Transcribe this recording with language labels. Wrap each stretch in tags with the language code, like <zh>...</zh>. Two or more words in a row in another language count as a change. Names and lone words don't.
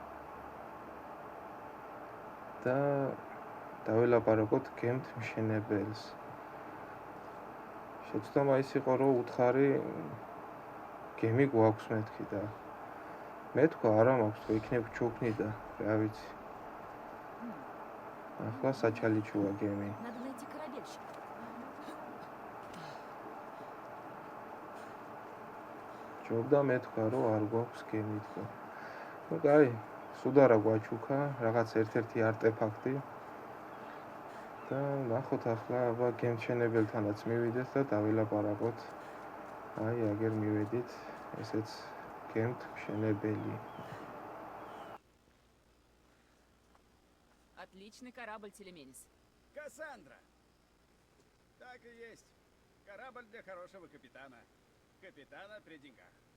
<ka>და დაველაპარაკოთ გემთ მშენებელს. შეცდომა ის იყო, რომ უთხარი გემი გვაქვს მეთქი და მე თქვა არა მაქვს, თქო იქნებ ჩუქნი და რა ვიცი. ახლა საჩალიჩოა გემი.</ka> <ru>Надо найти корабельщика.</ru> <ka>ჯობდა მე თქვა, რომ არ გვაქვს გემი თქო. ნუ კაი, სუდარა გვაჩუქა, რაღაც ერთ-ერთი არტეფაქტი. და ნახოთ ახლა აბა გემჩენებელთანაც მივიდეთ და დავილაპარაკოთ. აი, აგერ მივედით, ესეც გემთ მშენებელი.</ka> <ru>Отличный корабль, Телеменис. Кассандра! Так и есть. Корабль для хорошего капитана. Капитана при деньгах.</ru>